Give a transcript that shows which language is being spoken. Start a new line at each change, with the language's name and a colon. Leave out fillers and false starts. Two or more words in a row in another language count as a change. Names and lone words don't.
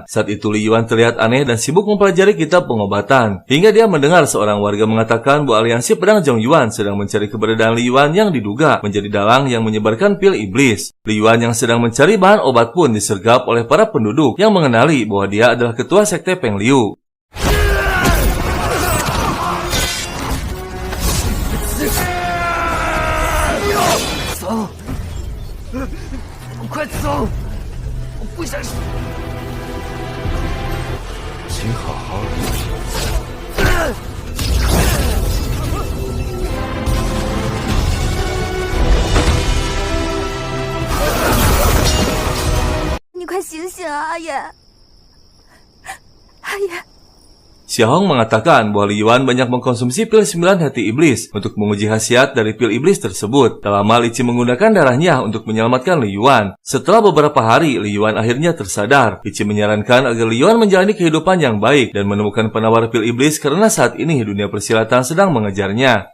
Indonesian: Saat itu Li Yuan terlihat aneh dan sibuk mempelajari kitab pengobatan. Hingga dia mendengar seorang warga mengatakan bahwa aliansi pedang Zhong Yuan sedang mencari keberadaan Li Yuan yang diduga menjadi dalang yang menyebarkan pil iblis. Li Yuan yang sedang mencari bahan obat pun disergap oleh para penduduk yang mengenali bahwa dia adalah ketua sekte Peng Liu.
Chinese: 快走！我不想死。请好好你快醒醒啊，阿爷！阿爷！
Indonesian: Xiahong mengatakan bahwa Li Yuan banyak mengkonsumsi pil 9 hati iblis untuk menguji khasiat dari pil iblis tersebut. Tak lama Li Qi menggunakan darahnya untuk menyelamatkan Li Yuan. Setelah beberapa hari, Li Yuan akhirnya tersadar. Li Qi menyarankan agar Li Yuan menjalani kehidupan yang baik dan menemukan penawar pil iblis karena saat ini dunia persilatan sedang mengejarnya.